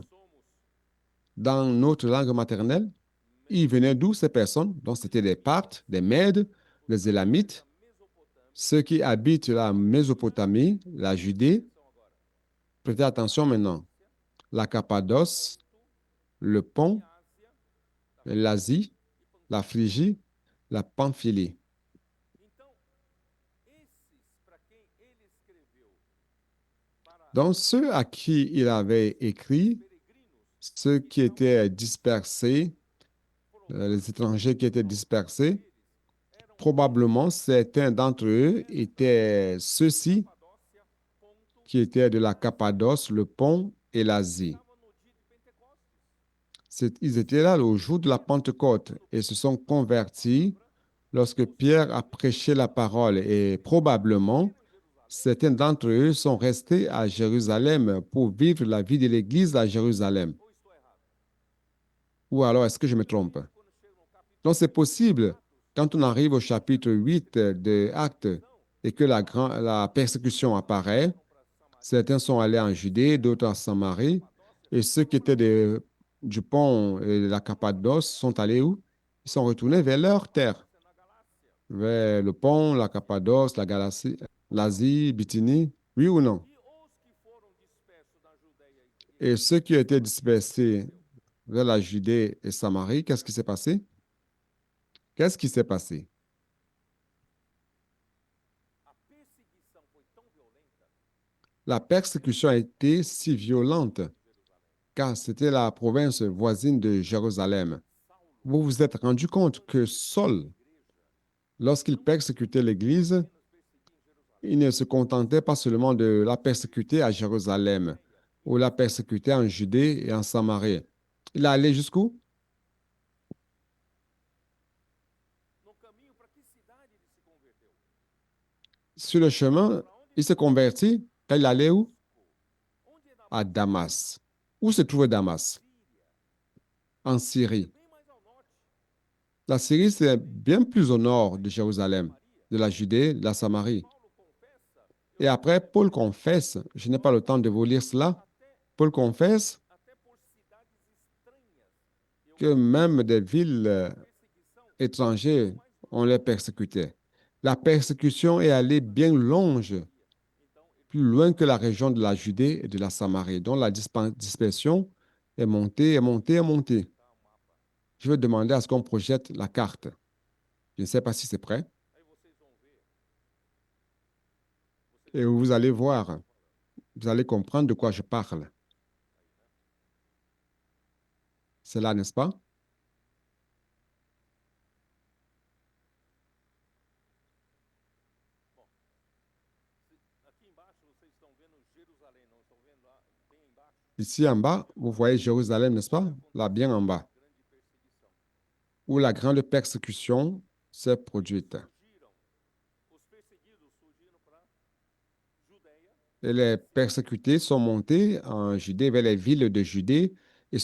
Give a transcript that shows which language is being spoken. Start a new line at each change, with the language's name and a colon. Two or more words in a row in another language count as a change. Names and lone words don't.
Portuguese: somos
French: dans notre langue maternelle? Ils venaient d'où ces personnes? Donc c'était des Parthes, des Mèdes, des Élamites,
Portuguese: da Mesopotâmia.
French: ceux qui habitent la Mésopotamie, la Judée.
Portuguese: Atenção agora.
French: Prêtez attention maintenant. La Cappadoce, le Pont,
Portuguese: Ásia
French: l'Asie,
Portuguese: e Panfilha.
French: la Phrygie, la Pamphylie.
Portuguese: Então, esses para quem ele escreveu para
French: Donc ceux à qui il avait écrit,
Portuguese: peregrinos,
French: ceux qui étaient dispersés, les étrangers qui étaient dispersés,
Portuguese: eram
French: probablement certains d'entre eux étaient ceux-ci
Portuguese: Capadócia, Ponto,
French: qui étaient de la Cappadoce, le Pont et l'Asie.
Portuguese: estavam no dia de Pentecostes.
French: Ils étaient là au jour de la Pentecôte et se sont convertis lorsque Pierre a prêché la parole et probablement certains d'entre eux sont restés à Jérusalem pour vivre la vie de l'Église à Jérusalem.
Portuguese: Ou estou errado?
French: Ou alors est-ce que je me trompe?
Portuguese: Quando chega no capítulo
French: Donc c'est possible quand on arrive au chapitre 8 de Actes et que la persécution apparaît, certains sont allés en Judée, d'autres en Samarie, et ceux qui étaient du pont et de la Cappadoce sont allés où? Ils sont retournés vers leur terre,
Portuguese: na Galácia.
French: vers le pont, la Cappadoce, la Galatie, l'Asie, Bithynie, oui ou non?
Portuguese: E os que foram dispersos na Judéia
French: Et ceux qui étaient dispersés vers la Judée et Samarie, qu'est-ce qui s'est passé? Qu'est-ce qui s'est passé?
Portuguese: a perseguição foi tão violenta,
French: La persécution a été si violente, car c'était la province voisine de Jérusalem.
Portuguese: Saulo,
French: Vous vous êtes rendu compte que Saul, lorsqu'il persécutait l'Église,
Portuguese: apenas perseguia em Jerusalém,
French: il ne se contentait pas seulement de la persécuter à Jérusalem ou la persécuter en Judée et en Samarie. Il allait jusqu'où?
Portuguese: no caminho para que cidade ele se converteu?
French: Sur le chemin, il s'est converti quand il allait où?
Portuguese: Onde é
French: À Damas. Où se trouvait Damas?
Portuguese: Síria?
French: En Syrie.
Portuguese: Bem mais ao norte.
French: La Syrie, c'est bien plus au nord de Jérusalem, Maria. de la Judée, de la Samarie.
Portuguese: Paulo confessa,
French: Et après, Paul confesse, je n'ai pas le temps de vous lire cela, Paul confesse
Portuguese: até por cidades estranhas.
French: que même des villes
Portuguese: A perseguição
French: étrangères, mais on les persécutait. La persécution est allée bien longe,
Portuguese: então ele
French: plus loin que la région de la Judée et de la Samarie, dont la dispersion est montée, est montée, est montée.
Portuguese: tá o mapa.
French: Je vais demander à ce qu'on projette la carte. Je ne sais pas si c'est prêt.
Portuguese: Aí vocês vão ver, você
French: Et
Portuguese: consegue
French: vous allez
Portuguese: ver o que eu
French: voir,
Portuguese: tô falando.
French: vous allez comprendre de quoi je parle. C'est là, n'est-ce pas?
Portuguese: Bom, aqui embaixo vocês estão vendo Jerusalém, não estão vendo lá bem embaixo?
French: Ici en bas, vous voyez Jérusalem, n'est-ce pas? Là, bien en bas,
Portuguese: Grande perseguição.
French: où la grande persécution s'est produite.
Portuguese: Fugiram, os perseguidos fugiram para Judéia.
French: Et les persécutés sont montés en Judée, vers les villes de Judée, et